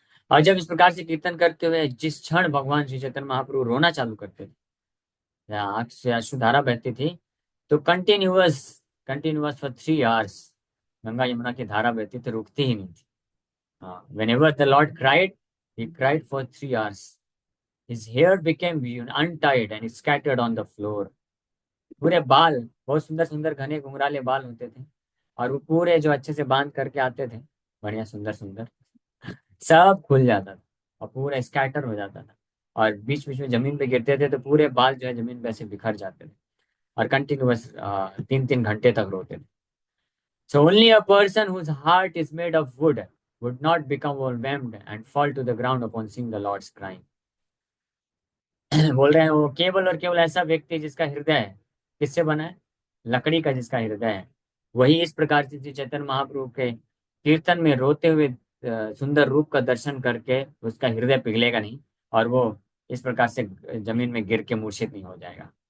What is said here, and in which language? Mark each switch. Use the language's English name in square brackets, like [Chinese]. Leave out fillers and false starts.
[Hindi] और जब इस प्रकार से कीर्तन करते हुए जिस क्षण भगवान श्री चैतन्य महाप्रभु रोना चालू करते थे, या आंख से अश्रुधारा बहती थी, तो continuous continuous [English] for 3 hours [Hindi] Ganga Yamuna की धारा बहती थी, रुकती ही नहीं थी। [English] हाँ, whenever the Lord cried, he cried for 3 hours. His hair became untied and scattered on the floor. [Hindi] पूरे बाल, बहुत सुंदर सुंदर घने घुंघराले बाल होते थे, और वो पूरे जो अच्छे से बांध करके आते थे, बढ़िया सुंदर सुंदर, सब खुल जाता था और पूरा स्कैटर हो जाता था, और बीच बीच में जमीन पे गिरते थे तो पूरे बाल जो है जमीन पे ऐसे बिखर जाते थे, और कंटिन्यूअस 3-3 घंटे तक रोते थे। [English] So only a person whose heart is made of wood would not become overwhelmed and fall to the ground upon seeing the Lord's crying. [Hindi] बोल रहे हैं वो केवल और केवल ऐसा व्यक्ति जिसका हृदय है, किससे बना है? लकड़ी का जिसका हृदय है, वही इस प्रकार से श्री चैतन्य महाप्रभु के कीर्तन में रोते हुए सुंदर रूप का दर्शन करके उसका हृदय पिघलेगा नहीं, और वो इस प्रकार से जमीन में गिर के मूर्छित नहीं हो जाएगा।